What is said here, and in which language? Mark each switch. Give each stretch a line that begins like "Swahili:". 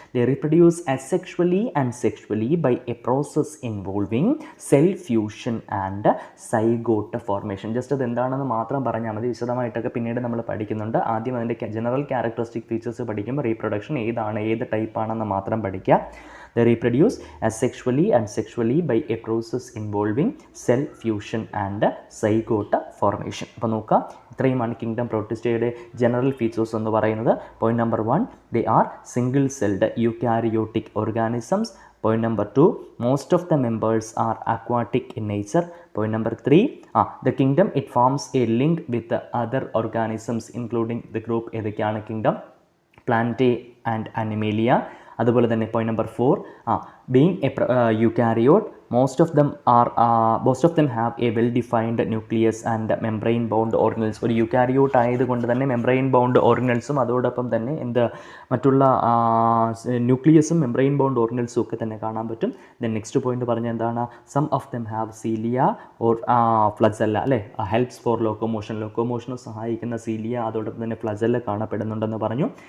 English: They reproduce asexually and sexually by a process involving cell fusion and zygote formation.
Malayalam: Just അത് എന്താണെന്ന് മാത്രം പറഞ്ഞാൽ മതി, വിശദമായിട്ടൊക്കെ പിന്നീട് നമ്മൾ പഠിക്കുന്നുണ്ട്. ആദ്യം അതിൻ്റെ ജനറൽ ക്യാരക്ടറിസ്റ്റിക് ഫീച്ചേഴ്സ് പഠിക്കുമ്പോൾ റീപ്രൊഡക്ഷൻ ഏതാണ്, ഏത് ടൈപ്പാണെന്ന് മാത്രം പഠിക്കുക.
English: They reproduce asexually and sexually by a process involving cell fusion and zygote formation.
Malayalam: അപ്പോൾ നോക്കുക, ഇത്രയുമാണ് കിങ്ഡം പ്രോട്ടിസ്റ്റയുടെ ജനറൽ ഫീച്ചേഴ്സ് എന്ന് പറയുന്നത്. Point number 1,
English: they are single celled eukaryotic organisms. Point number 2, most of the members are aquatic in nature. Point number 3, the kingdom it forms a link with other organisms including the group.
Malayalam: ഏതൊക്കെയാണ് kingdom? Plantae and Animalia. അതുപോലെ തന്നെ
English: Point number 4, being a eukaryote, most of them have a well defined nucleus and membrane bound organelles.
Malayalam: ഒരു eukaryote ആയതുകൊണ്ട് തന്നെ membrane bound ഓർഗനൽസും അതോടൊപ്പം തന്നെ മറ്റുള്ള ന്യൂക്ലിയസും membrane bound ഓർഗനൽസും ഒക്കെ തന്നെ കാണാൻ പറ്റും.
English: then next point
Malayalam: പറഞ്ഞ എന്താണ്?
English: some of them have cilia or flagella,
Malayalam: അല്ലേ?
English: helps for ലോക്കോമോഷന്
Malayalam: സഹായിക്കുന്ന സീലിയ അതോടൊപ്പം തന്നെ ഫ്ലജല്ല കാണപ്പെടുന്നുണ്ടെന്ന് പറഞ്ഞു.